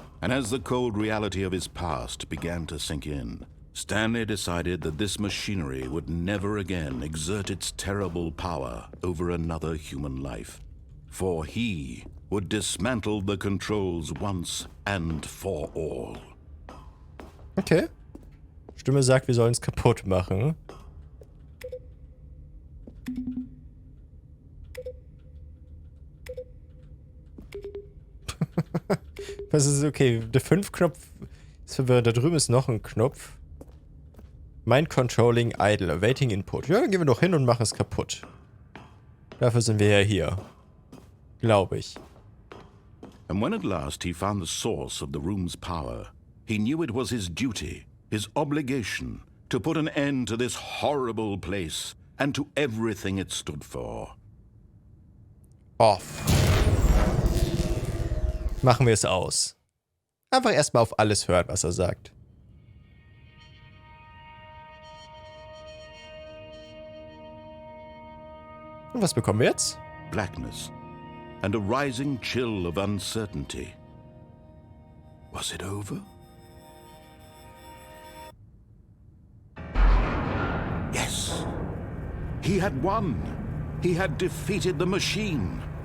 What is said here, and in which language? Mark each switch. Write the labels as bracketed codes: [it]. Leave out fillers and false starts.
[en] And as the cold reality of his past began to sink in, Stanley decided that this machinery would never again exert its terrible power over another human life. For he would dismantle the controls once and for all. Okay. [de] Stimme sagt, wir sollen es kaputt machen. Was ist okay? Der 5-Knopf ist verwirrend. Da drüben ist noch ein Knopf. [en] Mind Controlling Idle, Awaiting Input. [de] Ja, dann gehen wir doch hin und machen es kaputt. Dafür sind wir ja hier. Glaube ich. [en] And when at last he found the source of the room's power, he knew it was his duty, his obligation, to put an end to this horrible place and to everything it stood for. Off. [de] Machen wir es aus. Einfach erstmal auf alles hören, was er sagt. Und was bekommen wir jetzt? [en] Blackness and a rising chill of uncertainty. Was it over? Yes. He had won. He had defeated the machine.